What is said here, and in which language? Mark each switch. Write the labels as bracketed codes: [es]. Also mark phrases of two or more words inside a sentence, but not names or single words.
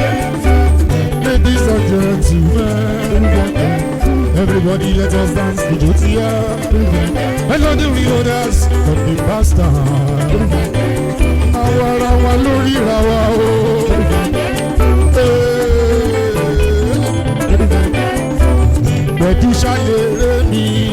[en] Ladies and gentlemen, everybody let us dance to Jotia. Hello, the real owners of the past time. [yo] Àwa ara wa lórí ra wa o. Hey. Pẹ̀lú ṣayẹrẹ mi.